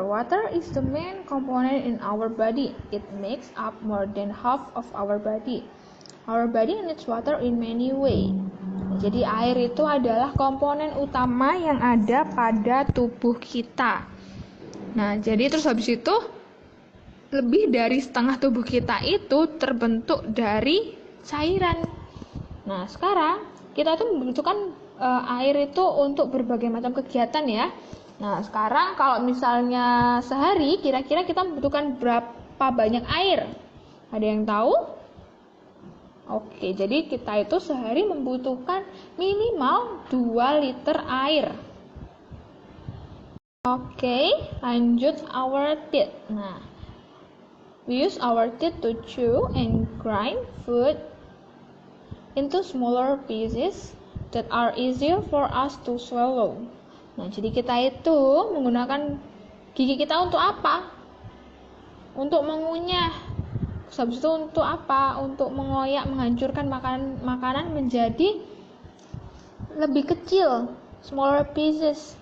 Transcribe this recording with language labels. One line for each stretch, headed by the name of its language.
English: Water is the main component in our body. It makes up more than half of our body. Our body needs water in many ways.
Indonesian: Jadi air itu adalah komponen utama yang ada pada tubuh kita. Nah, jadi terus habis itu lebih dari setengah tubuh kita itu terbentuk dari cairan. Nah, sekarang kita tuh membutuhkan air itu untuk berbagai macam kegiatan ya. Nah, sekarang kalau misalnya sehari kira-kira kita membutuhkan berapa banyak air? Ada yang tahu? Oke, jadi kita itu sehari membutuhkan minimal 2 liter air. Oke, lanjut
English: our teeth. Nah, we use our teeth to chew and grind food into smaller pieces that are easier for us to swallow.
Indonesian: Nah, jadi kita itu menggunakan gigi kita untuk apa? Untuk mengunyah. Habis itu untuk apa? Untuk mengoyak, menghancurkan makanan menjadi lebih kecil,
English: smaller pieces.